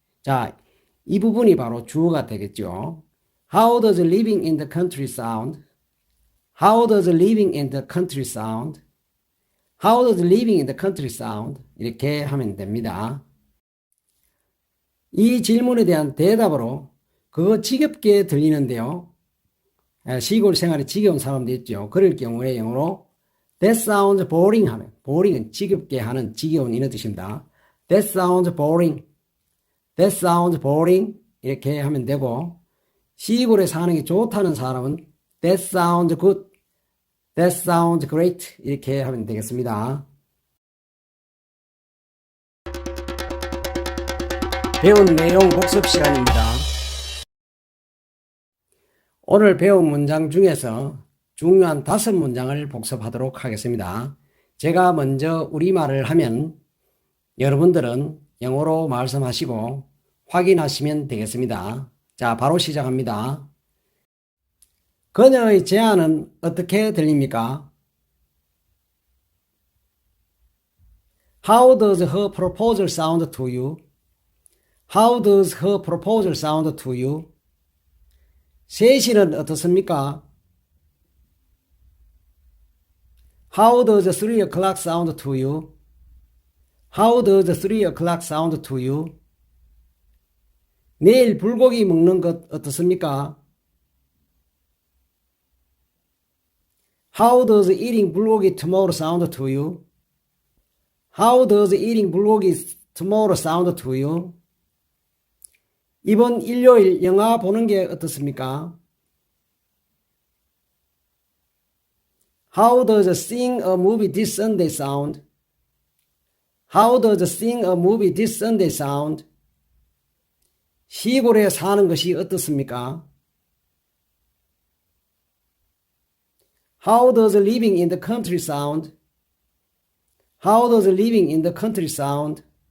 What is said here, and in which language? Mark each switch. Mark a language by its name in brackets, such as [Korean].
[Korean] 자, 이 부분이 바로 주어가 되겠죠. [English] How does living in the country sound? How does living in the country sound? How does living in the country sound? [Korean] 이렇게 하면 됩니다. 이 질문에 대한 대답으로 그거 지겹게 들리는데요. 시골 생활이 지겨운 사람도 있죠. 그럴 경우에 영어로 [English] That sounds boring [Korean] 하면 boring은 지겹게 하는 지겨운 이런 뜻입니다. [English] That sounds boring. That sounds boring. [Korean] 이렇게 하면 되고 시골에 사는 게 좋다는 사람은 [English] That sounds good. That sounds great. [Korean] 이렇게 하면 되겠습니다. 배운 내용 복습 시간입니다. 오늘 배운 문장 중에서 중요한 5문장을 복습하도록 하겠습니다. 제가 먼저 우리말을 하면 여러분들은 영어로 말씀하시고 확인하시면 되겠습니다. 자, 바로 시작합니다. 그녀의 제안은 어떻게 들립니까? [English] How does her proposal sound to you? How does her proposal sound to you? [Korean] 3시는 어떻습니까? [English] How does 3 o'clock sound to you? How does 3 o'clock sound to you? [Korean] 내일 불고기 먹는 것 어떻습니까? [English] How does eating 불고기 tomorrow sound to you? How does eating 불고기 tomorrow sound to you? [Korean] 이번 일요일 영화 보는 게 어떻습니까? [English] How does seeing a movie this Sunday sound? How does seeing a movie this Sunday sound? [Korean] 시골에 사는 것이 어떻습니까? [English] How does living in the country sound? How does living in the country sound?